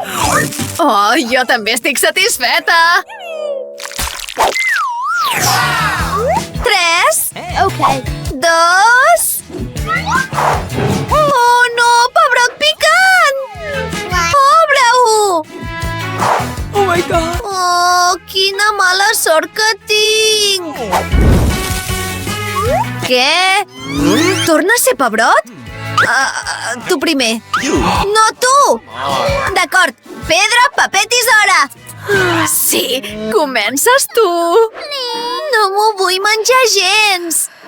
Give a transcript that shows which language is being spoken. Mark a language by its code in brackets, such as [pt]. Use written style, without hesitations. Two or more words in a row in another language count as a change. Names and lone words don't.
[ca] Oh, jo també estic satisfeta! 3, 2... Oh, no! Pebrot picant! Obre-ho! [en] Oh my God. [ca] Oh, quina mala sort que tinc! Què? Torna a ser pebrot? Tu primer. No, tu! D'acord, pedra, paper, tisora! Sí, comences tu! No m'ho vull menjar gens!